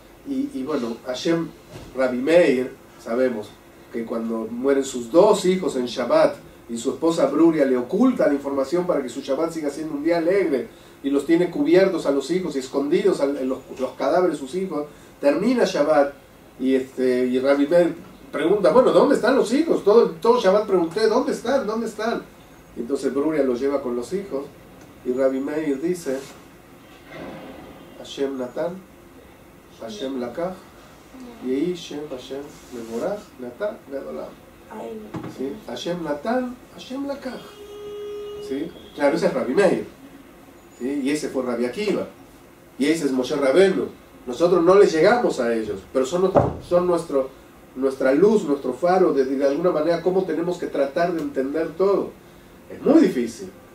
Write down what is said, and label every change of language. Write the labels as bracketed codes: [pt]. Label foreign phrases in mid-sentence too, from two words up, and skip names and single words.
[es] Y bueno, Hashem, Rabbi Meir, sabemos que cuando mueren sus 2 hijos en Shabbat, y su esposa Bruria le oculta la información para que su Shabbat siga siendo un día alegre, y los tiene cubiertos a los hijos y escondidos en los cadáveres de sus hijos, termina Shabbat, y Rabbi Meir pregunta, bueno, ¿dónde están los hijos? Todo Shabbat pregunté, ¿dónde están? ¿Dónde están? Y entonces Bruria los lleva con los hijos, y Rabbi Meir dice, [he] השם נתן השם לקח יהי שם השם מבורך, [es] Natan Gedolam. ¿Sí? [he] השם נתן השם לקח. [es] ¿Sí? Claro, ese es Rabbi Meir, ¿sí? Y ese fue Rabbi Akiva, y ese es Moshe Rabenu. Nosotros no les llegamos a ellos, pero son nuestra luz, nuestro faro, de alguna manera cómo tenemos que tratar de entender todo. Es muy difícil.